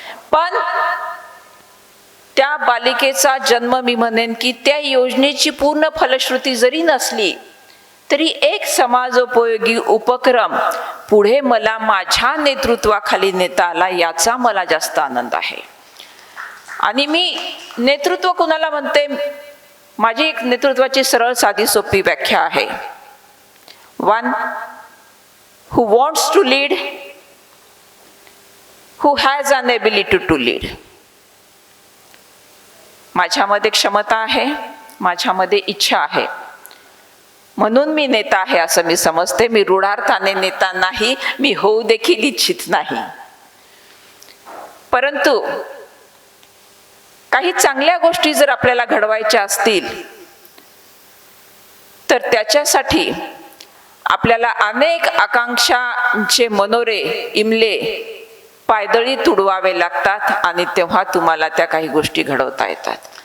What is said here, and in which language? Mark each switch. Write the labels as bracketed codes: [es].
[mr] पण त्या बालिकेचा जन्म मी म्हणेन की त्या योजनेची पूर्ण फलश्रुती जरी नसली तरी एक समाजोपयोगी उपक्रम पुढे मला माझ्या नेतृत्वाखाली नेता आला याचा मला जास्त आनंद आहे. आणि मी नेतृत्व कुणाला म्हणते, माझी एक नेतृत्वाची सरळ साधी सोपी व्याख्या आहे. [en] 1 who wants to lead, who has an ability to lead. [mr] माझ्यामध्ये क्षमता आहे, माझ्यामध्ये इच्छा आहे, म्हणून मी नेता आहे असं मी समजते. मी रूढार्थाने नेता नाही, मी होऊ देखील इच्छित नाही. परंतु काही चांगल्या गोष्टी जर आपल्याला घडवायच्या असतील तर त्याच्यासाठी आपल्याला अनेक आकांक्षांचे मनोरे इमले पायदळी तुडवावे लागतात आणि तेव्हा तुम्हाला त्या काही गोष्टी घडवता येतात.